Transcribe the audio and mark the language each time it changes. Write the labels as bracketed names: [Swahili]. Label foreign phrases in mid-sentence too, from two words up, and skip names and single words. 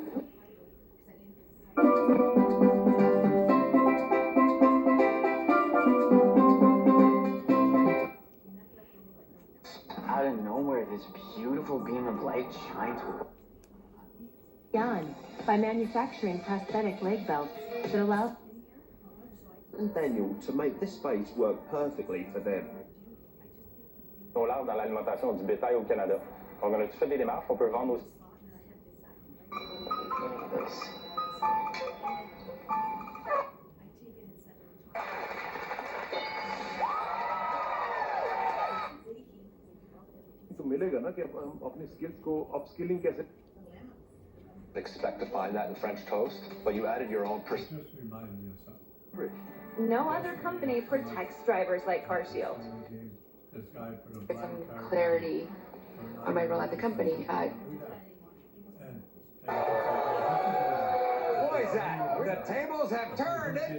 [English] Out of nowhere, this beautiful beam of light shines. Yan, by manufacturing prosthetic leg belts that allow and Daniel to make this space work perfectly for them. [French] Sont larges dans l'alimentation du bétail au Canada. Donc, on a tout fait des démarches, on peut vendre aussi. [Hindi] तो मिलेगा ना कि हम अपनी skills को upskilling कैसे [English] Expect to find that in French toast, but you added your own No other company protects drivers like CarShield. Get some clarity on my role at the company. Boys, the tables have turned.